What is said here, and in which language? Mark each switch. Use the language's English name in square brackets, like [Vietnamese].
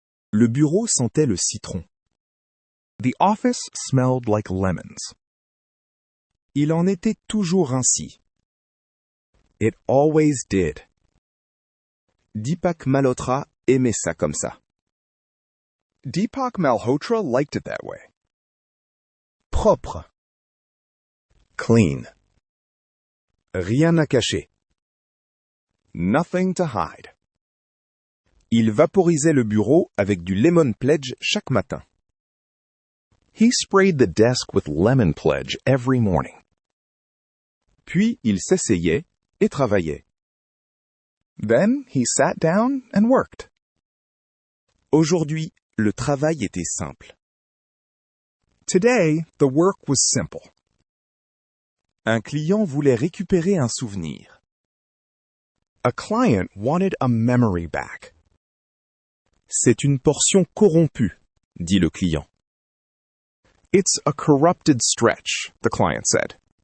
[French] Le bureau sentait le citron. [English] The office smelled like lemons. [French] Il en était toujours ainsi. [English] It always did. [French] Deepak Malhotra aimait ça comme ça. Deepak Malhotra liked it that way. Propre. [English] Clean. [French] Rien à cacher. [English] Nothing to hide. [French] Il vaporisait le bureau avec du Lemon Pledge chaque matin. [English] He sprayed the desk with Lemon Pledge every morning. [French] Puis il s'asseyait et travaillait. [English] Then he sat down and worked. [French] Aujourd'hui, le travail était simple. [English] Today, the work was simple. [French] Un client voulait récupérer un souvenir. [English] A client wanted a memory back. [French] C'est une portion corrompue, dit le client. [English] It's a corrupted stretch, the client said.